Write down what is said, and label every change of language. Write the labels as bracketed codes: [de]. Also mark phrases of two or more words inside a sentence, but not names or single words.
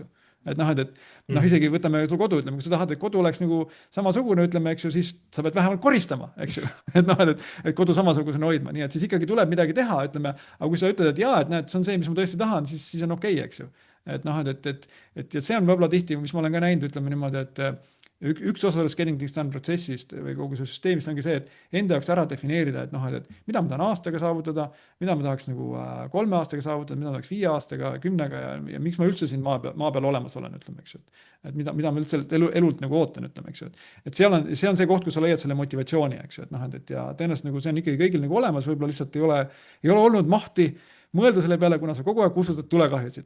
[et] Et noh, isegi võtame su kodu, ütleme, kui sa tahad, et kodu oleks nagu samasugune, ütleme, eks ju, siis sa pead vähemalt koristama, eks ju. Et noh, et kodu samasugusena hoidma, nii et siis ikkagi tuleb midagi teha, ütleme, aga kui sa ütled, et jaa, et näed, see on see, mis ma tõesti tahan, siis on okei, eks ju. Et noh, et see on võib-olla tihti, mis ma olen ka näinud, ütleme niimoodi, et üks osa sellest [en] getting things done [et] protsessist või kogu see süsteemist ongi see, et enda jaoks ära defineerida, et noh, et mida ma tahan aastaga saavutada, mida ma tahaks nagu 3 aastaga saavutada, mida ma tahaks 5 aastaga, 10-ga ja miks ma üldse siin maa peal olemas olen, ütleme, eks ju. Et mida ma üldse elult nagu ootan, ütleme, eks ju. Et see on see koht, kus sa leiad selle motivatsiooni, eks ju, et noh, et ja tõenäoliselt nagu see on ikkagi kõigil nagu olemas, võib-olla lihtsalt ei ole olnud mahti mõelda selle peale, kuna sa kogu aeg kustutad tulekahjusid.